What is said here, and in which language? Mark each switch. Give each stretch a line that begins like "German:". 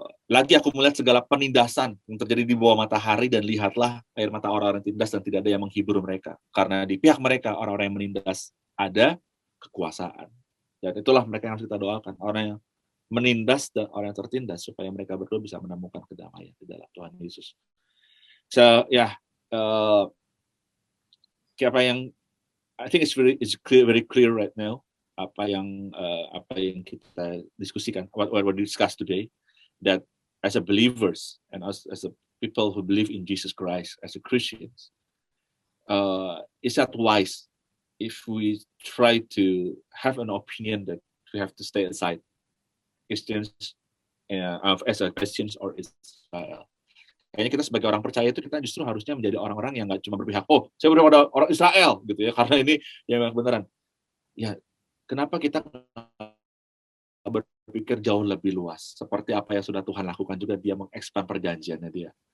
Indonesian: Lagi aku melihat segala penindasan yang terjadi di bawah matahari, dan lihatlah air mata orang-orang tindas dan tidak ada yang menghibur mereka. Karena di pihak mereka orang-orang yang menindas ada kekuasaan. Dan itulah mereka yang harus kita doakan, orang yang menindas dan orang yang tertindas, supaya mereka berdua bisa menemukan kedamaian di dalam Tuhan Yesus.
English: So
Indonesian: apa yang
English: I think it's very clear right now,
Indonesian: apa yang kita diskusikan,
English: what we discussed today, that as a believers and as a people who believe in Jesus Christ, as a Christians, is that wise if we try to have an opinion that we have to stay aside Christians as a Christians or Israel.
Indonesian: Kayaknya kita sebagai orang percaya itu kita justru harusnya menjadi orang-orang yang nggak cuma berpihak, oh saya berpihak pada orang Israel gitu ya, karena ini yang beneran. Ya, kenapa kita berpikir jauh lebih luas, seperti apa yang sudah Tuhan lakukan juga, dia mengekspand perjanjiannya dia.